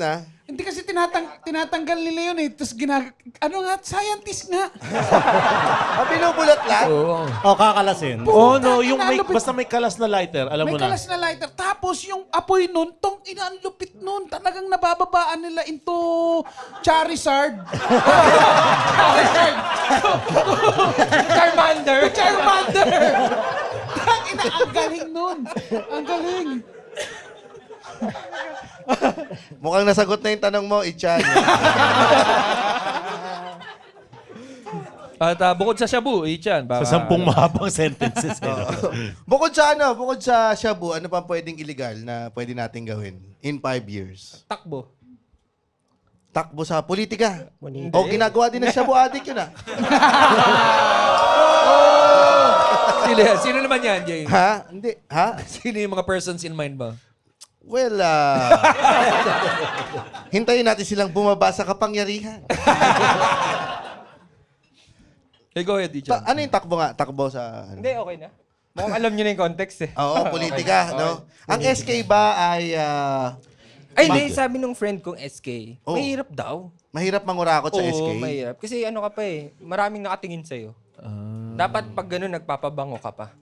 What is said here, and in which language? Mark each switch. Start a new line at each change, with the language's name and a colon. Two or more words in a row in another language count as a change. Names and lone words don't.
Filipino: Hindi, Hindi kasi tinatanggal nila yun eh. Tapos scientist nga. Binubulat lang? Oo. O, kakalasin.
English: Oh no, yung
Filipino: Inaalupit. basta may kalas na lighter, alam mo May na. kalas na lighter. Tapos yung apoy nun, ang lupit nun. Talagang nabababaan nila into Charizard. Charizard. Charmander. Charmander. Ang galing nun. Ang galing. Mukhang nasagot na yung tanong mo, Ichan. At bukod sa shabu, Ichan. Sa 10 mahabang sentences. Bukod sa shabu, ano pa pwedeng illegal na pwede natin gawin
English: in 5 years?
Filipino: Takbo. Takbo sa politika. O ginagawa din ng shabu addict yun ah. Sino naman yan, Jay? Ha? Hindi. Ha? Sino yung mga
English: persons in mind
Filipino: ba? Well, hintayin natin silang bumaba sa kapangyarihan.
English: Hey, go ahead, Ichan.
Filipino: Ano yung takbo nga? Takbo sa... Hindi, okay na. Mukhang alam nyo na yung context eh. Oo, politika, no? Ang SK ba ay... Ay, hindi. Sabi nung friend kong SK, Oh. mahirap daw. mahirap mangurakot sa SK? Oo, mahirap. Kasi ano ka pa eh, maraming nakatingin sa'yo. Dapat pag gano'n, nagpapabango ka pa.